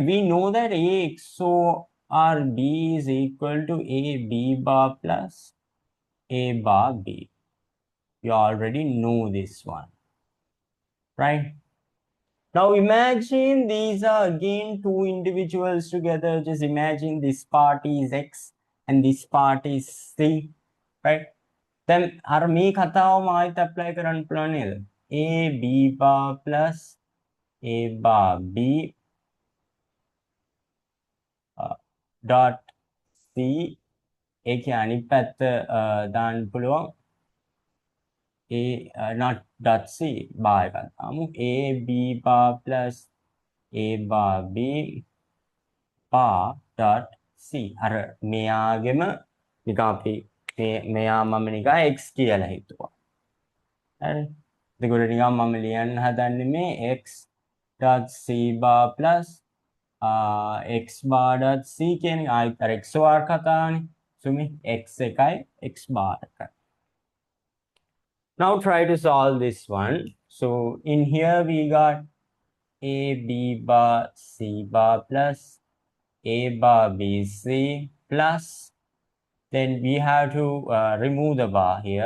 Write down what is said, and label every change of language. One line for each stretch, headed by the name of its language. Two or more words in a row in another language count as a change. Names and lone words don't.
English: We know that A XOR B is equal to A B bar plus A bar B. You already know this one. Right? Now imagine these are again two individuals together. Just imagine this part is X and this part is C. Right?
Sinhala: දැන් අර මේ කතාවම ආයෙත් ඇප්ලයි කරන්න පුළුවන් නේද?
English: A B bar plus A bar B dot C
Sinhala: ඒකේ අනිත් පැත්ත දාන්න පුළුවන්
English: A not dot C bar
Sinhala: එකක් දාමු
English: A B bar plus A bar B bar dot C
Sinhala: අර මෙයාගෙම නිකන් අපි මෙයා මම නිකන් X කියලා හිතුවා. හරි. එතකොට නිකන් මම ලියන්න හදන්නේ මේ
English: x dot c bar plus x bar dot c
Sinhala: කියන්නේ ආයෙත් අර XOR කතාවනේ. සුමි x එකයි x bar එකයි.
English: Now try to solve this one. So in here we got a b bar c bar plus a bar b c plus, then we have to remove the bar here.